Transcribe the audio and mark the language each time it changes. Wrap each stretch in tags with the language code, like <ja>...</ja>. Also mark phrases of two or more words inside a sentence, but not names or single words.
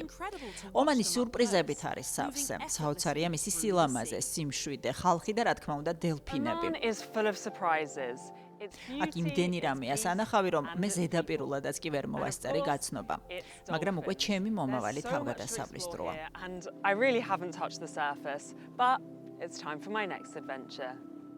<ka>ომანი სიურპრიზებით არის სავსე. საოცარია მისი სილამაზე, სიმშვიდე, ხალხი და რა თქმა უნდა დელფინები. აქ იმდენი რამეა სანახავი, რომ მე ზედაპირულადაც კი ვერ მოვასწარი გაცნობა. მაგრამ უკვე ჩემი მომავალი თავგადასავლის დროა.</ka> <en>And I really haven't touched the surface, but it's time for my next adventure.</en>